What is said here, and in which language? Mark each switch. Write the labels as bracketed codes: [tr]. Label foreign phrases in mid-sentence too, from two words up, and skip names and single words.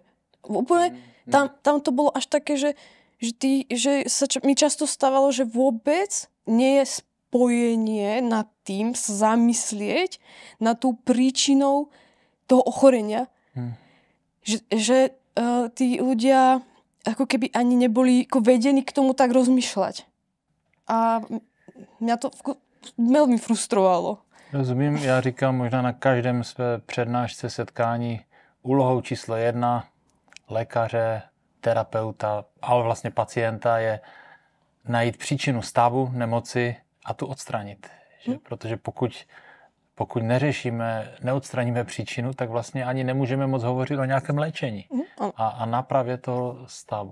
[sk] Úplne, tam to bolo až také, že mi často stávalo, že vôbec nie je spojenie nad tým sa zamyslieť nad tú príčinou toho ochorenia. Že tí ľudia ako keby ani neboli ako vedení k tomu tak rozmýšľať. A mňa to veľmi frustrovalo. [cs] Rozumím, já říkám možná na každém své přednášce setkání úlohou číslo 1 lékaře, terapeuta, ale vlastně pacienta je najít příčinu stavu nemoci a tu odstranit. Protože pokud neodstraníme příčinu, tak vlastně ani nemůžeme moc hovořit o nějakém léčení a nápravě toho stavu.